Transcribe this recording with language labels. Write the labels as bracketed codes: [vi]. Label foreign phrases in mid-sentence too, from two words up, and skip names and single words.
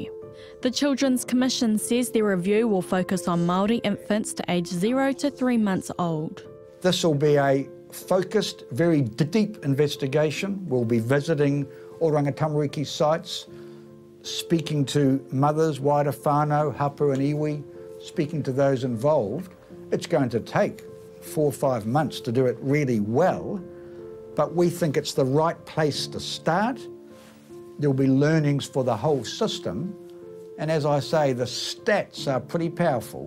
[en] The Children's Commission says their review will focus on Maori infants to age 0 to 3 months old. This will be a focused, very deep investigation. We'll be visiting Oranga Tamariki sites, speaking to mothers, wider [mi] whānau, hapu [en] and iwi, speaking to those involved. It's going to take 4 or 5 months to do it really well, but we think it's the right place to start. There'll be learnings for the whole system, and as I say, the stats are pretty powerful.